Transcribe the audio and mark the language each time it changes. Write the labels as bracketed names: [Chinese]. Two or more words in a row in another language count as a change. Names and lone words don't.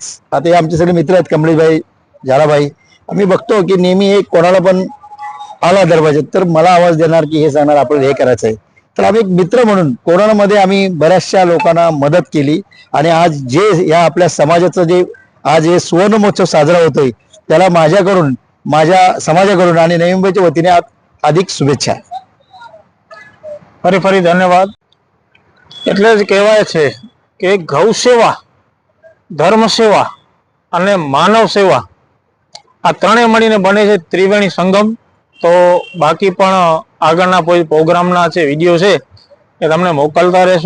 [Marathi] आता हे आमचे सगळे मित्र आहेत, कमलेशभाई, झालाभाई, आम्ही बघतो की नेहमी एक कोणाला पण आला दरवाजा तर मला आवाज देणार की हे सांगणार आपल्याला हे करायचं आहे. तर आम्ही एक मित्र म्हणून कोरोनामध्ये आम्ही बऱ्याचशा लोकांना मदत केली. आणि आज जे या आपल्या समाजाचं जे आज हे सुवर्ण महोत्सव साजरा होतोय, त्याला माझ्याकडून, माझ्या समाजाकडून आणि नवी मुंबईच्या वतीने अधिक शुभेच्छा. [Gujarati] ફરી ફરી ધન્યવાદ. એટલે જ કહેવાય છે કે ગૌ સેવા, ધર્મ સેવા અને માનવ સેવા આ ત્રણેય મળીને બને છે ત્રિવેણી સંગમ. તો બાકી પણ આગળના કોઈ પ્રોગ્રામના છે વિડીયો છે એ તમને મોકલતા રહેશું.